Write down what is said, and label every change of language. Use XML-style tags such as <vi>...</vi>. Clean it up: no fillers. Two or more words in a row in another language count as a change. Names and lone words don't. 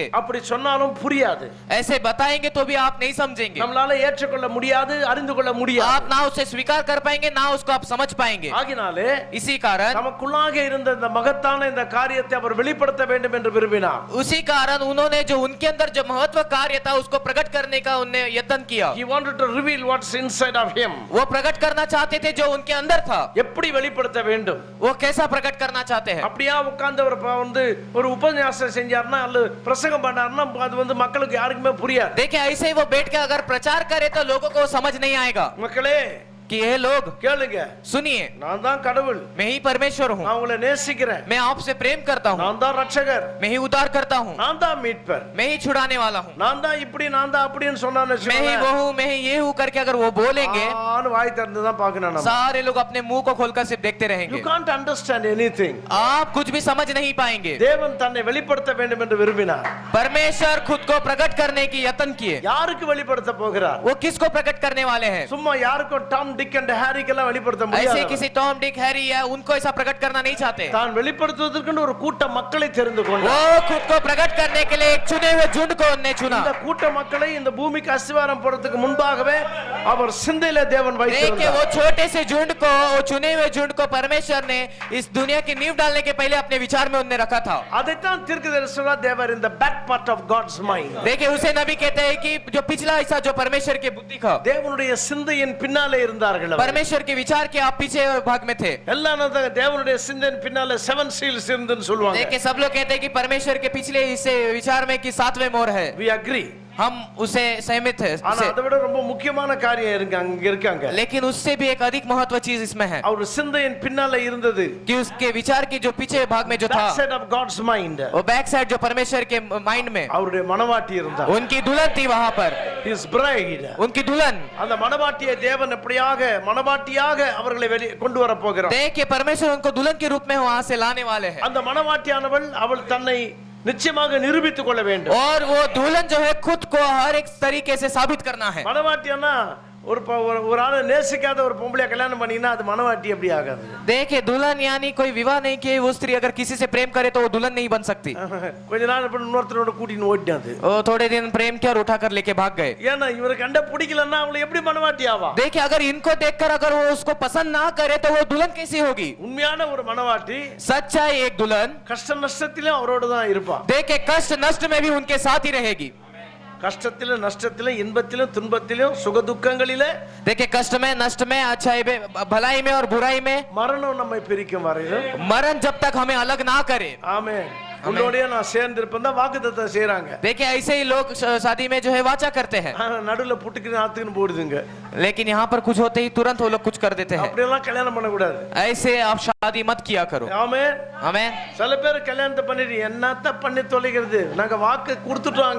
<ta>அப்படி சொன்னாலும் புரியாது.</ta> <hi>ऐसे बताएंगे तो भी आप नहीं समझेंगे।</hi> <ta>நம்மளால ஏற்றுக்கொள்ள முடியாது, அறிந்து கொள்ள முடியாது.</ta> <hi>आप ना उसे स्वीकार कर पाएंगे ना उसको आप समझ पाएंगे।</hi> <ta>ஆகினாலே</ta> <hi>इसी कारण</hi> <ta>நமக்குள்ளாக இருந்த இந்த மகத்தான இந்த காரியத்தை அவர் வெளிப்படுத்த வேண்டும் என்று விரும்பினார்.</ta> <hi>उसी कारण उन्होंने जो उनके अंदर जो महत्व कार्य था उसको प्रकट करने का उन्हें यत्न किया।</hi> <en>He wanted to reveal what's inside of him.</en> <hi>वो प्रकट करना चाहते थे जो उनके अंदर था।</hi> <ta>எப்படி வெளிப்படுத்த வேண்டும்?</ta> <hi>वो कैसा प्रकट करना चाहते हैं?</hi> <ta>அப்படியே உட்கார்ந்து ஒரு உபன்யாசம் செஞ்சார்னா அல்ல பிரசங்கம் பண்ணார்னா அது மக்களுக்கு யாருக்குமே புரியாது.</ta> <hi>देखिए ऐसे ही वो बैठ के अगर प्रचार करे तो लोगों को समझ नहीं आएगा</hi> <ta>மக்களே</ta> <hi>कि ये लोग</hi> <ta>கேளுங்க,</ta> <hi>सुनिए,</hi> <ta>நான் தான் கடவுள்,</ta> <hi>मैं ही परमेश्वर हूँ,</hi> <ta>நான் உங்களை நேசிக்கிறேன்,</ta> <hi>मैं आपसे प्रेम करता हूँ,</hi> <ta>நான் தான் ரட்சகர்,</ta> <hi>मैं ही उद्धार करता हूँ,</hi> <ta>நான் தான் மீட்பர்,</ta> <hi>मैं ही छुड़ाने वाला हूँ,</hi> <ta>நான் தான் இப்படி நான் தான் அப்படினு சொன்னானே</ta> <hi>मैं ही वो हूँ, मैं ही ये हूँ करके अगर वो बोलेंगे</hi> <ta>ஆன வாய் திறந்து தான் பார்க்கணும். நம்ம</ta> <hi>सारे लोग अपने मुंह को खोलकर सिर्फ देखते</hi> <en>you</en> <hi>रहेंगे।</hi> <en>can't understand anything.</en> <hi>आप कुछ भी समझ नहीं पाएंगे।</hi> <ta>தேவன் தன்னை வெளிப்படுத்த வேண்டும் என்று விரும்பினார்.</ta> <hi>परमेश्वर खुद को प्रकट करने की यत्न किए।</hi> <ta>யாருக்கு வெளிப்படுத்த போகிறார்?</ta> <hi>वो किसको प्रकट करने वाले हैं?</hi> <ta>சும்மா யாருக்கும்</ta> <en>Tom Dick and Harry</en> <ta>வெளிப்படுத்த</ta> <hi>ऐसे</hi> <ta>முடியாது.</ta> <hi>किसी टॉम डिक हैरी या उनको ऐसा प्रकट करना नहीं चाहते.</hi> <ta>தான் வெளிப்படுத்துவதற்கென்று ஒரு கூட்ட மக்களை தெரிந்து</ta> <hi>वो</hi> <ta>கொண்டார்.</ta> <hi>खुद को प्रकट करने के लिए एक चुने हुए झुंड को उन्होंने चुना.</hi> <ta>இந்த கூட்ட மக்களை இந்த பூமிக்கு அஸ்திவாரம் போடுறதுக்கு முன்பாகவே அவர் சிந்தையில தேவன்</ta> <hi>देखिए</hi> <ta>வைத்திருந்தார்.</ta> <hi>वो छोटे से झुंड को, वो चुने हुए झुंड को परमेश्वर ने इस दुनिया की नींव डालने के पहले अपने विचार में उन्होंने रखा था.</hi> <ta>அதைத்தான் தீர்க்கதரிசிகளா தேவர் இந்த</ta> <en>back part of God's mind.</en> <hi>देखिए उसे नबी कहते हैं कि जो पिछला हिस्सा जो परमेश्वर के बुद्धि का,</hi> <ta>தேவனுடைய சிந்தையின் பின்னாலே இருந்தார்கள் அவர்.</ta> <hi>परमेश्वर के विचार के आप पीछे भाग में थे.</hi> <ta>எல்லாம் தேவனுடைய சிந்தையின் பின்னாலே 7 சீல்ஸ் இருந்துன்னு சொல்லுவாங்க.</ta> <hi>देखिए सब लोग कहते हैं कि परमेश्वर के पिछले हिस्से विचार में कि 7वें मोहर है.</hi> <en>we agree.</en> <hi>हम उसे सहमत है</hi> <ta>ஆனா அதை விட ரொம்ப முக்கியமான காரியம் இருக்காங்க.</ta> <hi>लेकिन उससे भी एक अधिक महत्व चीज इसमें है</hi> <ta>அவர் சிந்தையின் பின்னாலே இருந்தது.</ta> <hi>कि उसके विचार की जो पीछे भाग में जो था,</hi> <en>Back side of God's mind.</en> <hi>वो</hi> <en>back side</en> <hi>जो परमेश्वर के माइंड में</hi> <ta>அவருடைய மனவாட்டி இருந்தார்.</ta> <hi>उनकी दुल्हन थी वहां पर,</hi> <en>his bride.</en> <hi>उनकी दुल्हन.</hi> <ta>அந்த மனவாட்டியை தேவன் எப்படியாக மனவாட்டியாக அவர்களை கொண்டு வர போகிறார்.</ta> <hi>देखिए परमेश्वर उनको दुल्हन के रूप में वहां से लाने वाले हैं.</hi> <ta>அந்த மனவாட்டியானவள் அவள் தன்னை நிச்சயமாக நிரூபித்துக் கொள்ள வேண்டும்.</ta> <hi>और वो दुल्हन जो है खुद को हर एक तरीके से साबित करना है.</hi> <ta>மனவாட்டியானா ஒரு ஆளை நேசிக்காத ஒரு பொம்பளைய கல்யாணம் பண்ணீங்கன்னா அது மனவாட்டி எப்படி ஆகாது?</ta> <hi>देखिए दुल्हन यानी कोई विवाह नहीं किए वो स्त्री अगर किसी से प्रेम करे तो वो दुल्हन नहीं बन सकती.</hi> <ta>கொஞ்ச நாள் அப்புறம் இன்னொருத்தரோட கூட்டின்னு ஓடிட்டாது.</ta> <hi>वो थोड़े दिन प्रेम किया और उठाकर लेके भाग गए.</hi> <ta>ஏன்னா இவரை கண்ட பிடிக்கலன்னா அவளை எப்படி மனவாட்டி ஆவா?</ta> <hi>देखिए अगर इनको देखकर अगर वो उसको पसंद ना करे तो वो दुल्हन कैसी होगी?</hi> <ta>உண்மையான ஒரு மனவாட்டி</ta> <hi>सच्चाई एक दुल्हन</hi> <ta>கஷ்ட நஷ்டத்திலும் அவரோட தான் இருப்பா.</ta> <hi>देखिए कष्ट नष्ट में भी उनके साथ ही रहेगी.</hi> <ta>கஷ்டத்திலும் நஷ்டத்திலும் இன்பத்திலும் துன்பத்திலும் சுக துக்கங்களிலே,</ta> <hi>देखिए कष्ट में नष्ट में अच्छाई में भलाई में और बुराई में,</hi> <ta>மரணம் நம்மை பிரிக்கும் வரையிலும்</ta> <hi>मरण जब तक हमें अलग ना करे.</hi> <ta>ஆமென் உன்னோடயே நான் சேர்ந்து இருப்பேன் தான் வாக்குத்தத்தம் செய்றாங்க.</ta> <hi>देखिए ऐसे ही लोग शादी में जो है वाचा करते हैं,</hi> <ta>ஆனா நடுவுல புட்டுக்கு ஆத்துக்குன்னு போடுதுங்க.</ta> <hi>लेकिन यहाँ पर कुछ होते ही तुरंत वो लोग कुछ कर देते हैं.</hi> <ta>அப்படியெல்லாம் கல்யாணம் பண்ண கூடாது.</ta> <hi>ऐसे आप शादी मत किया करो.</hi> <ta>ஆமென்.</ta> <hi>हमें</hi> <ta>சில பேர் கல்யாணத்தை பண்ணிட்டு என்னத்த பண்ணி தொலைகிறது, நாங்க வாக்கு கொடுத்துட்டோங்க.</ta>